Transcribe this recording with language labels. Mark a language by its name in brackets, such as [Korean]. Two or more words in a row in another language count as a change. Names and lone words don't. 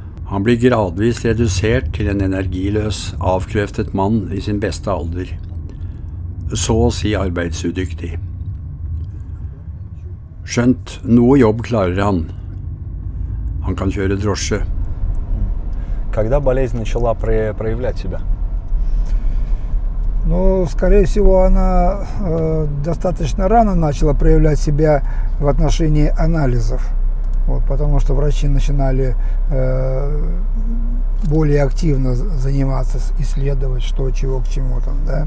[Norwegian] Han blir gradvis redusert til en energiløs, avkreftet mann i sin beste alder, så å si arbeidsudyktig. Skjønt noe jobb klarer han. Han kan kjøre drosje. [Russian] Когда болезнь начала проявлять себя? Ну, скорее всего, она достаточно рано начала проявлять себя в отношении анализов. Вот, потому что врачи начинали более активно заниматься, исследовать, что, чего, к чему там, да.